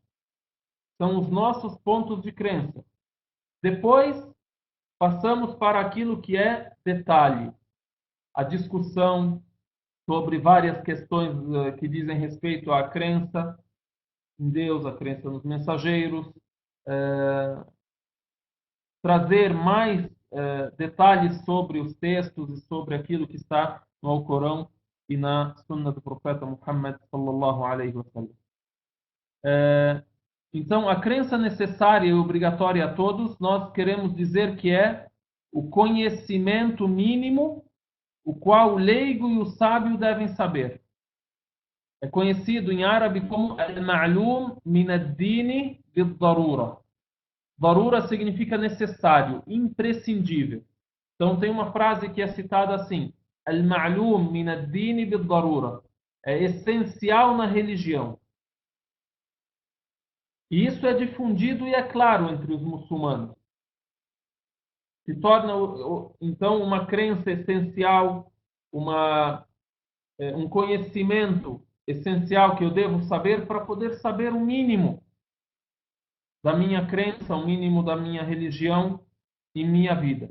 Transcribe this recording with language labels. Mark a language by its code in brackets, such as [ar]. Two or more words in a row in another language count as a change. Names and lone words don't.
[pt] São os nossos pontos de crença. Depois, passamos para aquilo que é detalhe, a discussão sobre várias questões que dizem respeito à crença em Deus, a crença nos mensageiros, trazer mais detalhes sobre os textos e sobre aquilo que está no Alcorão e na Sunna do profeta Muhammad [ar] sallallahu alaihi wasallam. [pt] Então, a crença necessária e obrigatória a todos, nós queremos dizer que é o conhecimento mínimo, o qual o leigo e o sábio devem saber. É conhecido em árabe como [ar] al-ma'lum min ad-dini bid-darura. [pt] Darura significa necessário, imprescindível. Então tem uma frase que é citada assim: [ar] al-ma'lum min ad-dini bid-darura. [pt] É essencial na religião. E isso é difundido e é claro entre os muçulmanos. Se torna, então, uma crença essencial, um conhecimento essencial que eu devo saber para poder saber o mínimo da minha crença, o mínimo da minha religião e minha vida.